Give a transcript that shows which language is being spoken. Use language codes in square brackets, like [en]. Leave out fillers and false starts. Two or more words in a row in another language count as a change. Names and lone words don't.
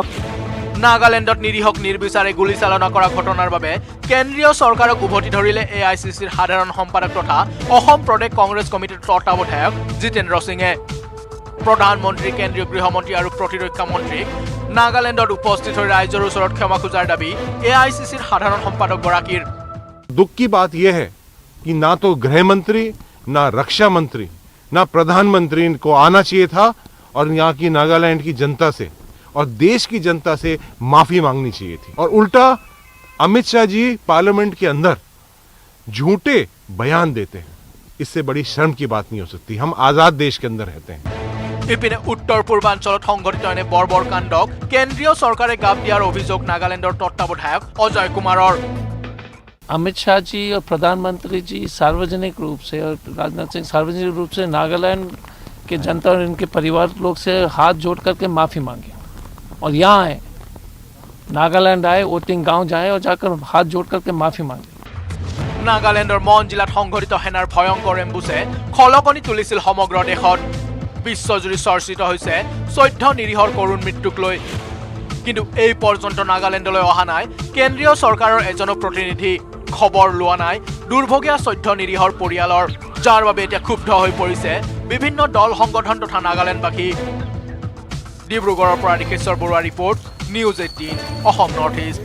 [as] নাগালেণ্ডত নিৰীহক নিৰ্বিচাৰে গুলীচালনা কৰা ঘটনাৰ বাবে কেন্দ্ৰীয় চৰকাৰক উভতি ধৰিলে AICCৰ সাধাৰণ সম্পাদক তথা অসম প্ৰদেশ কংগ্ৰেছ কমিটিৰ তত্ত্বাৱধায়ক জিতেন্দ্ৰ সিঙে প্ৰধানমন্ত্ৰী কেন্দ্ৰীয় গৃহমন্ত্ৰী আৰু প্ৰতিৰক্ষা মন্ত্ৰীক নাগালেণ্ডত উপস্থিত হৈ ৰাইজৰ ওচৰত ক্ষমা খোজাৰ দাবী AICCৰ সাধাৰণ সম্পাদক গৰাকীৰ [hi] दुख की बात यह है कि ना तो गृह मंत्री ना रक्षा मंत्री ना प्रधानमंत्री को आना चाहिए था और यहाँ की नागालैंड की जनता से और देश की जनता से माफी मांगनी चाहिए थी और उल्टा अमित शाह जी पार्लियामेंट के अंदर झूठे बयान देते हैं इससे बड़ी शर्म की बात नहीं हो सकती हम आजाद देश के अंदर रहते हैं [as] ইপিনে উত্তৰ পূৰ্বাঞ্চলত সংঘটিত এনে বৰ্বৰ কাণ্ডক কেন্দ্ৰীয় চৰকাৰে গাপ দিয়াৰ অভিযোগ নাগালেণ্ডৰ তত্ত্বাৱধায়ক অজয় কুমাৰৰ [hi] अमित शाह जी और प्रधानमंत्री जी सार्वजनिक रूप से और राजनाथ सिंह सार्वजनिक रूप से नागालैंड के जनता और इनके परिवार लोग से हाथ जोड़ करके माफ़ी मांगे और यहाँ आए नागालैंड आए ओटिंग गांव जाए और जाकर हाथ जोड़ करके माफ़ी मांगे [as] নাগালেণ্ডৰ মন জিলাত সংঘটিত সেনাৰ ভয়ংকৰ এম্বুছে খলকনি তুলিছিল সমগ্ৰ দেশত বিশ্বজুৰি চৰ্চিত হৈছে 14 নিৰীহৰ কৰুণ মৃত্যুক লৈ কিন্তু এই পৰ্যন্ত নাগালেণ্ডলৈ অহা নাই কেন্দ্ৰীয় চৰকাৰৰ এজন প্ৰতিনিধি খবৰ লোৱা নাই দুৰ্ভগীয়া 14 নিৰীহৰ পৰিয়ালৰ যাৰ বাবে এতিয়া ক্ষুব্ধ হৈ পৰিছে বিভিন্ন দল সংগঠন তথা নাগালেণ্ডবাসী ডিব্ৰুগড়ৰ পৰা ৰিকেশ্বৰ বৰুৱা ৰিপৰ্ট নিউজ 18 অসম নৰ্থ ইষ্ট